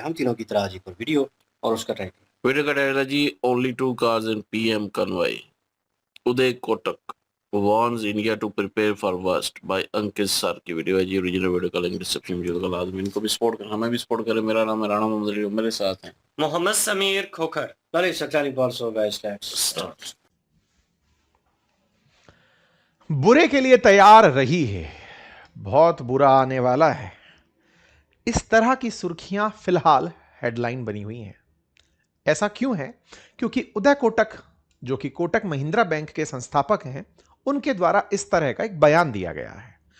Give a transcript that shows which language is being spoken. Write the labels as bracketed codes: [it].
[hi] हम तीनों की तरह आज एक और वीडियो और उसका टाइटल वीडियो का टाइटल है जी only to cars in PM convoy. Uday Kotak [en] warns India to prepare for worst by [hi] Ankit sir की वीडियो है जी। ओरिजिनल वीडियो का लिंक डिस्क्रिप्शन में होगा, लाजमी इनको भी सपोर्ट करें, हमें भी सपोर्ट करें। मेरा नाम है राणा मोहम्मद अली, मेरे साथ हैं Mohammad Sameer Khokhar. [en] Let's start also guys, let's start. [hi] बुरे के लिए तैयार रही है, बहुत बुरा आने वाला है। इस तरह की सुर्खियां फिलहाल हेडलाइन बनी हुई हैं। ऐसा क्यों है? क्योंकि उदय कोटक, जो कि कोटक महिंद्रा बैंक के संस्थापक हैं, उनके द्वारा इस तरह का एक बयान दिया गया है।